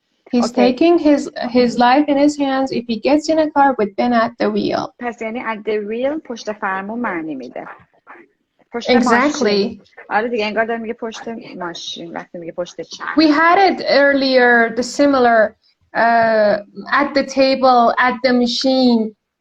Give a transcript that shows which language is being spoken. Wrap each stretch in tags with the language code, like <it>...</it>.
<en>He's taking his life in his hands if he gets in a car with Ben at the wheel.</en> <fa>پس یعنی at the wheel پشت فرمون معنی میده. پشت ماشین. آره دیگه انگار داره میگه پشت ماشین وقتی میگه پشت چرخ.</fa> <en>We had it earlier, the similar at the table, at the machine.</en>